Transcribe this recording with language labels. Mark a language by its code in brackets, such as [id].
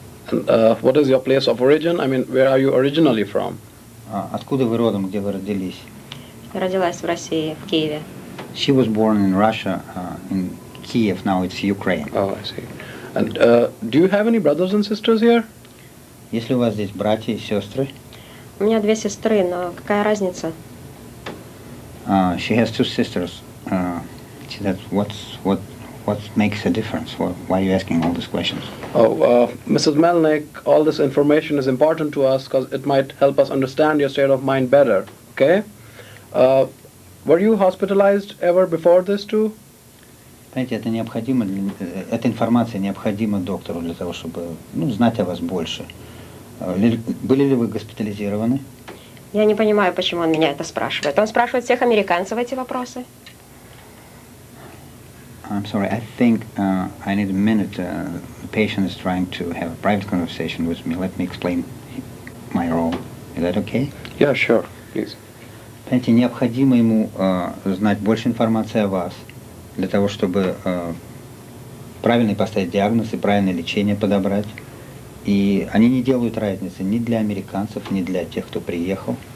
[en] And what is your place of origin? I mean, where are you originally from? [ru] Откуда вы родом, где вы родились? Родилась в России, в Киеве. [en] She was born in Russia, in Kiev. Now it's Ukraine. Oh, I see. And do you have any brothers and sisters here? [ru] Есть ли у вас здесь братья и сестры? У меня 2 сестры, но какая разница? [en] She has 2 sisters. See, that's what makes a difference? Why are you asking all these questions? Oh, Mrs. Melnick, all this information is important to us because it might help us understand your state of mind better, okay? Were you hospitalized ever before this too? [ru] Знаете, это необходимо, эта информация необходима доктору для того, чтобы знать о вас больше. Были ли вы госпитализированы? Я не понимаю, почему он меня это спрашивает. Он спрашивает всех американцев эти вопросы. [en] I'm sorry, I think I need a minute. The patient is trying to have a private conversation with me. Let me explain my role. Is that okay? Yeah, sure, please. [ru] Знаете, необходимо ему знать больше информации о вас, для того, чтобы правильно поставить диагноз и правильное лечение подобрать. И они не делают разницы ни для американцев, ни для тех, кто приехал.